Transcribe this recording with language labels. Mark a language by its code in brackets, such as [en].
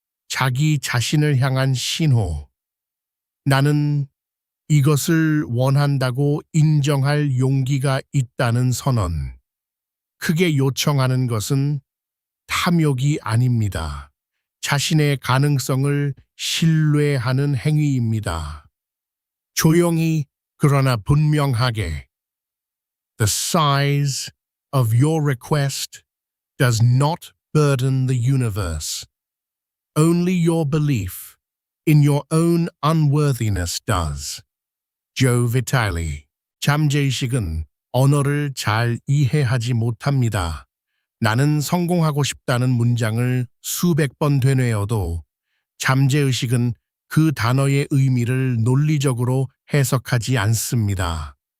[ko] 자기 자신을 향한 신호. 나는 이것을 원한다고 인정할 용기가 있다는 선언. 크게 요청하는 것은 탐욕이 아닙니다. 자신의 가능성을 신뢰하는 행위입니다. 조용히 그러나 분명하게. [en] The size of your request does not burden the universe. Only your belief in your own unworthiness does. [ko] 조 비탈리. 잠재의식은 언어를 잘 이해하지 못합니다. 나는 성공하고 싶다는 문장을 수백 번 되뇌어도 잠재의식은 그 단어의 의미를 논리적으로 해석하지 않습니다.